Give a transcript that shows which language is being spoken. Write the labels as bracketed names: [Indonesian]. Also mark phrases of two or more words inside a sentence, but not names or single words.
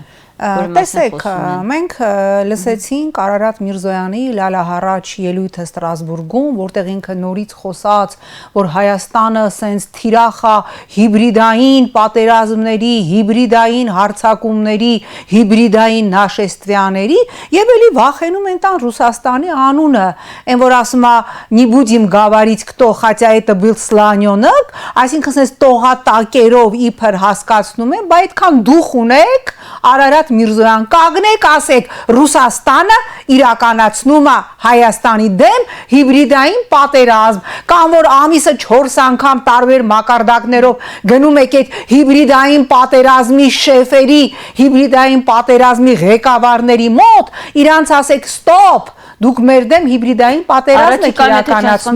[Armenian] Տեսեք, մենք լսեցինք Արարատ Միրզոյանի լալահառաջ ելույթը Ստրասբուրգում, որտեղ ինքը նորից խոսաց, որ Հայաստանը սենց թիրախա հիբրիդային պատերազմների, հիբրիդային հարձակումների, հիբրիդային նաշեստվյաների եւ էլի վախենում են տան Ռուսաստանի անունը, այն որ ասում է [Russian] «Не будем говорить кто, хотя это был слонёнок», [Armenian] այսինքն սենց տողատակերով իբր հասկացնում են, բայց այդքան դուխ ունեք, Արարատ Միրզոյան, կանգնեք, ասեք Ռուսաստանը իրականացնում է Հայաստանի դեմ հիբրիդային պատերազմ, կամ որ ամիսը 4 անգամ տարբեր մակարդակներով գնում եք այդ հիբրիդային պատերազմի շեֆերի, հիբրիդային պատերազմի ղեկավարների մոտ, իրանց ասեք ստոպ, դուք մեր դեմ հիբրիդային պատերազմ եք իրականացնում։